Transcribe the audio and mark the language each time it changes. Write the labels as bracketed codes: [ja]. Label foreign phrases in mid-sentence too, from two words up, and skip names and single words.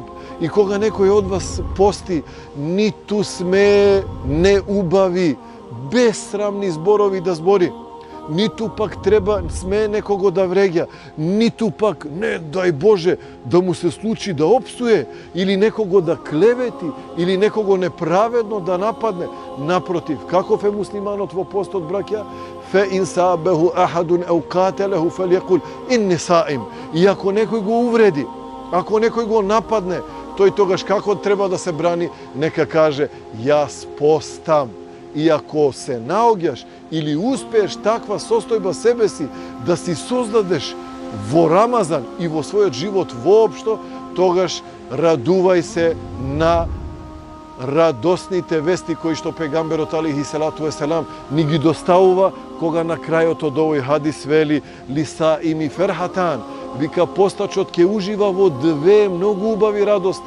[mk] И кога некој од вас пости, ниту сме неубави, безсрамни зборови да збори, ниту пак треба сме некого да вреѓа, ниту пак, не дај Боже, да му се случи да опсуе, или некого да клевети, или некого неправедно да нападне. Напротив, каков е муслиманот во постот, браќа? [ar] فإن سابه أحد أو قاتله فليقل إني صائم. [mk] И ако некој го увреди, ако некој го нападне, тој тогаш како треба да се брани? Нека каже: јас постам. И ако се наоѓаш или успееш таква состојба себе си да си создадеш во Рамазан и во својот живот воопшто, тогаш радувај се на радосните вести кои што пегамберот [ar] عليه الصلاة والسلام [mk] ни ги доставува, кога на крајот од овој хадис вели: [ar] "للصائم فرحتان", [mk] вика постачот ќе ужива во две многу убави радости.